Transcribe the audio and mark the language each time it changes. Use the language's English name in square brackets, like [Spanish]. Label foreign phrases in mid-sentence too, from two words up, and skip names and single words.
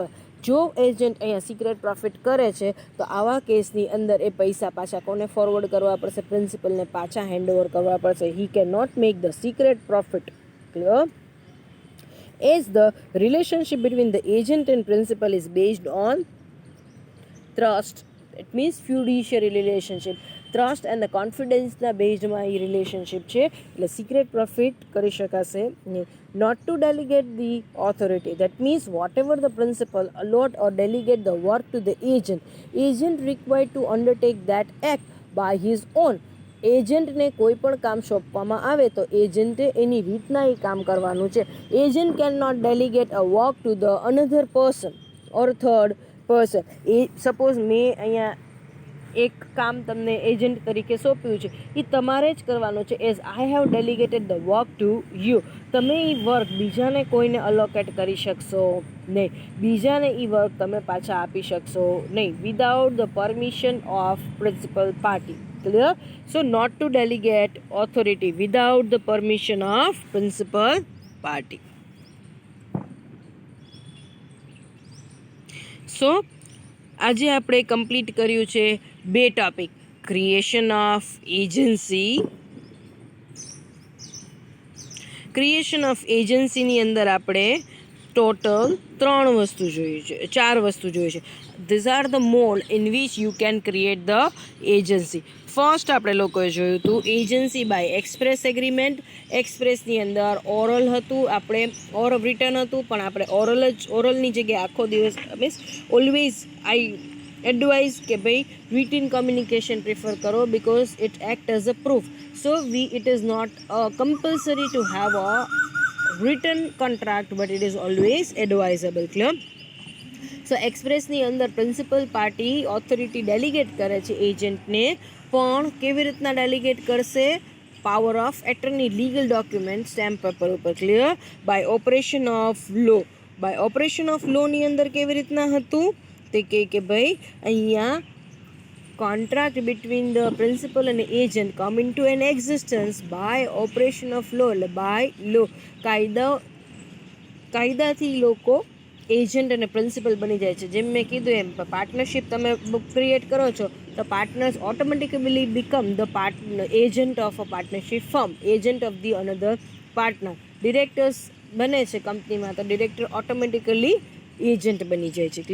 [Gujarati] જો એજન્ટ અહીંયા સિક્રેટ પ્રોફિટ કરે છે તો આવા કેસની અંદર એ પૈસા પાછા કોને ફોરવર્ડ કરવા પડશે? પ્રિન્સિપલને પાછા હેન્ડઓવર કરવા પડશે. [English] he can not make the secret profit. clear? As the relationship between the agent and principal is based on trust, it means fiduciary relationship, trust and the confidence- [Gujarati] ના બેઝડમાં એ રિલેશનશિપ છે, એટલે સિક્રેટ પ્રોફિટ કરી શકાશે નહીં. [English] Not to delegate the authority, that means whatever the principal allot or delegate the work to the agent required to undertake that act by his own. [Gujarati] એજન્ટને કોઈ પણ કામ સોંપવામાં આવે તો એજન્ટે એની રીતના એ કામ કરવાનું છે. [English] agent can not delegate a work to the another person or third person. [Gujarati] એ સપોઝ મેં અહીંયા એક કામ તમને એજન્ટ તરીકે સોંપ્યું છે, એ તમારે જ કરવાનું છે. [English] as I have delegated the work to you. [Gujarati] તમે એ વર્ક બીજાને કોઈને અલોકેટ કરી શકશો નહીં, બીજાને એ વર્ક તમે પાછા આપી શકશો નહીં [English] without the permission of principal party. Clear? So not to delegate authority without the permission of principal party. [Gujarati] So આજે આપણે કમ્પ્લીટ કર્યું છે બે ટોપિક, [English] creation of agency. creation of agencyની [Gujarati] અંદર આપણે ટોટલ 3 વસ્તુ જોઈએ છે, 4 વસ્તુ જોઈએ છે. [English] these are the mode in which you can create the agency. [Gujarati] ફર્સ્ટ આપણે લોકોએ જોયું હતું [English] agency by express agreement. [Gujarati] એક્સપ્રેસની અંદર ઓરલ હતું, આપણે ઓર રિટર્ન હતું, પણ આપણે ઓરલની જગ્યાએ આખો દિવસ મીન્સ [English] always I advise [Gujarati] કે ભાઈ [English] written communication [Gujarati] પ્રિફર કરો [English] because it act as a proof. so it is not compulsory to have a written contract but it is always advisable. Clear? [Gujarati] સો એક્સપ્રેસની અંદર [English] principal party authority [Gujarati] ડેલિગેટ કરે છે એજન્ટને, પણ કેવી રીતના ડેલિગેટ કરશે? [English] power of attorney, legal document, stamp paper ઉપર. clear? by operation of law. by operation of lawની [Gujarati] અંદર કેવી રીતના હતું? તે કે ભાઈ અહીંયા [English] contract between the principal and agent come into an existence by operation of law. [Gujarati] એટલે [English] by law [Gujarati] કાયદાથી લોકો એજન્ટ અને પ્રિન્સિપલ બની જાય છે. જેમ મેં કીધું એમ પાર્ટનરશિપ તમે ક્રિએટ કરો છો તો પાર્ટનર્સ [English] automatically become the agent of a partnership firm, agent of the another partner. [Gujarati] ડિરેક્ટર્સ બને છે કંપનીમાં તો ડિરેક્ટર ઓટોમેટિકલી એજન્ટ બની જાય છે.